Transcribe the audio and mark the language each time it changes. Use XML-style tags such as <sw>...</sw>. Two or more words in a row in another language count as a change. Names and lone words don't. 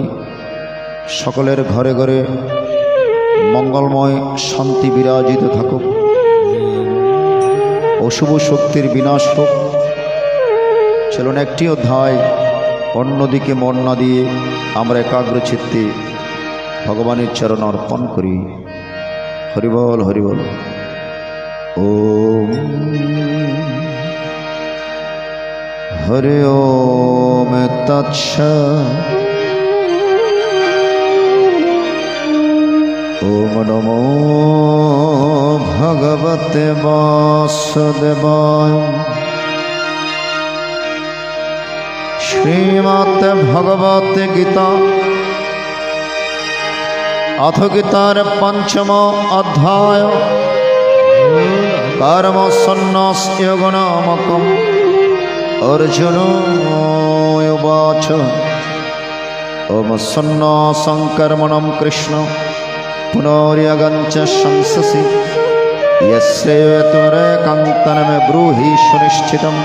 <bn>সকলের ঘরে ঘরে মঙ্গলময় শান্তি বিরাজিত থাকুক, অশুভ শক্তির বিনাশ হোক। চলুন একটি অধ্যায় অন্যদিকে মন না দিয়ে আমরা একাগ্র চিত্তে ভগবানের চরণ অর্পণ করি। হরিবল হরিবল।</bn> <sa>ওম হরি ওম তৎসৎ। ওম নমো ভগবতে বাসুদেবায়। শ্রীমদ্ ভগবত গীতা अथ गीतार पंचम अध्याय कर्म सन्न्यासयोग नामकम्। अर्जुन उवाच ओम सन्न्यासं कर्मणं कृष्ण पुनर्यगञ्च शंससि यस्यैतरेकं तन्मे ब्रूहि सुनिश्चितम्।</sa>